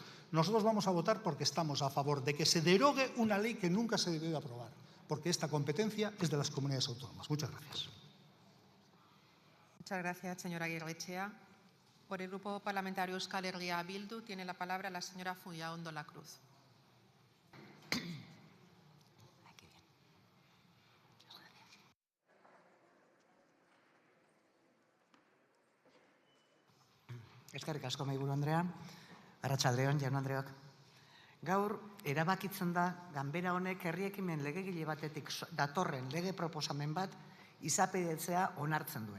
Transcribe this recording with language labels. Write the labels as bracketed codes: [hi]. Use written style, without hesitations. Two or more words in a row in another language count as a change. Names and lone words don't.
[es] Nosotros vamos a votar porque estamos a favor de que se derogue una ley que nunca se debió de aprobar, porque esta competencia es de las comunidades autónomas. Muchas gracias. Muchas gracias, señora Aguirrechea. Por el Grupo Parlamentario Euskal Herria Bildu tiene la palabra la señora Fullaondo Lacruz. [eu] Eskerrik asko, mahaiburu Andrea. Arratsaldeon, jaun Andreok. Gaur, erabakitzen da, ganbera honek herri ekimen legegile batetik datorren lege proposamen bat izapidetzea onartzen duen.